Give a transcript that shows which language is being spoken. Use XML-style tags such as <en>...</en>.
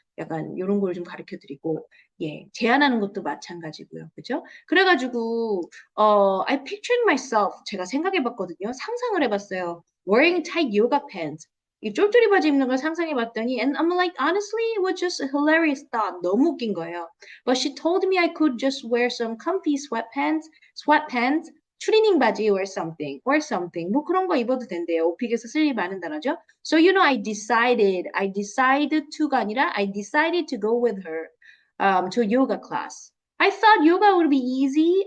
<ko>약간 이런 걸 좀 가르쳐 드리고, 예, 제안하는 것도 마찬가지고요. 그죠? 그래가지고,</ko> <en>I pictured myself.</en> <ko>제가 생각해 봤거든요. 상상을 해봤어요.</ko> <en>Wearing tight yoga pants.</en> <ko>이 쫄쫄이 바지 입는 걸 상상해 봤더니,</ko> <en>and I'm like, honestly, it was just a hilarious thought.</en> <ko>너무 웃긴 거예요.</ko> <en>But she told me I could just wear some comfy sweatpants,</en> <ko>추리닝 바지</ko> <en>or something.</en> <ko>뭐 그런 거 입어도 된대요. 오픽에서 쓸 일 많은 단어죠.</ko> <en>So I decided to가 아니라 I decided to go with her to yoga class. I thought yoga would be easy.</en>